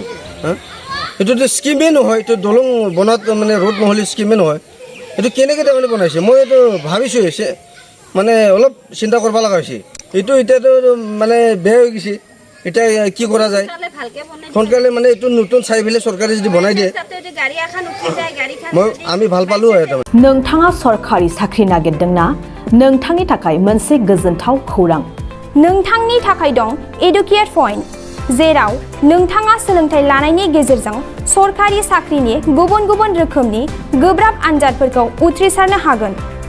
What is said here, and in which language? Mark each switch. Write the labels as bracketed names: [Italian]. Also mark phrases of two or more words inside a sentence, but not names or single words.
[Assamese] এইটোতো স্কিমেই নহয়, এইটো দলং বনোৱাত মানে ৰোড নহ'লে স্কিমেই নহয়, এইটো কেনেকৈ তাৰমানে বনাইছে? মই এইটো ভাবিছোঁ মানে অলপ চিন্তা কৰিব লগা হৈছে। এইটো এতিয়াতো মানে বেয়া হৈ গৈছে, এতিয়া কি কৰা যায়? সোনকালে মানে এইটো নতুন চাই পেলাই চৰকাৰে যদি বনাই দিয়ে আমি ভাল পালোঁ হয়। [Bodo] नोंथाङा सरखारि साख्रि नागिरदोंना? नोंथांनि थाखाय मोनसे गोजोनथाव खौरां। नोंथांनि थाखाय दं एडुकेट पॉइंट, जेराव नोंथाङा सोलोंथाइ लानायनि गेजेरजों सरखारि साख्रिनि गुबुन गुबुन रोखोमनि गोब्राब आनजादफोरखौ उथ्रिसारनो हागोन।